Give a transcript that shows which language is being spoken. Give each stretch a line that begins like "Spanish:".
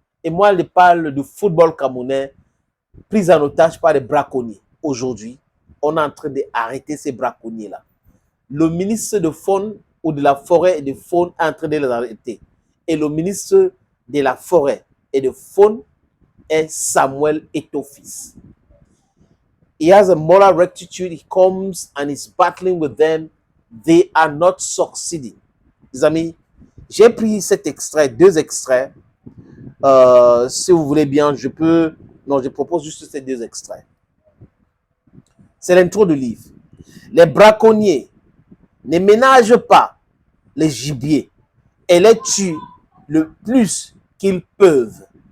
French: Et moi, je parle du football camerounais pris en otage par des braconniers. Aujourd'hui, on est en train d'arrêter ces braconniers-là. Le ministre de Faune ou de la Forêt et de Faune est en train de les arrêter. Et le ministre de la Forêt et de Faune est Samuel Eto'o fils.
English: He has a moral rectitude. He comes and is battling with them. They are not succeeding.
French: Les amis, j'ai pris cet extrait, deux extraits. Si vous voulez bien, je propose juste ces deux extraits. C'est l'intro du livre. Les braconniers ne ménagent pas les gibiers et les tuent le plus qu'ils peuvent.